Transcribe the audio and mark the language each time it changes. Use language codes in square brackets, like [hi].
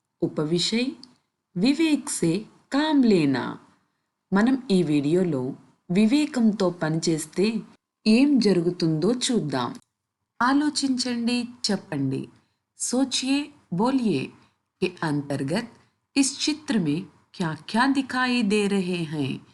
[hi] उपविषय వివేక్ से काम लेना। [te] మనం ఈ వీడియోలో వివేకంతో పనిచేస్తే ఏం జరుగుతుందో చూద్దాం। ఆలోచించండి, చెప్పండి। [hi] सोचिए बोलिए के अंतर्गत इस चित्र में क्या क्या दिखाई दे रहे हैं।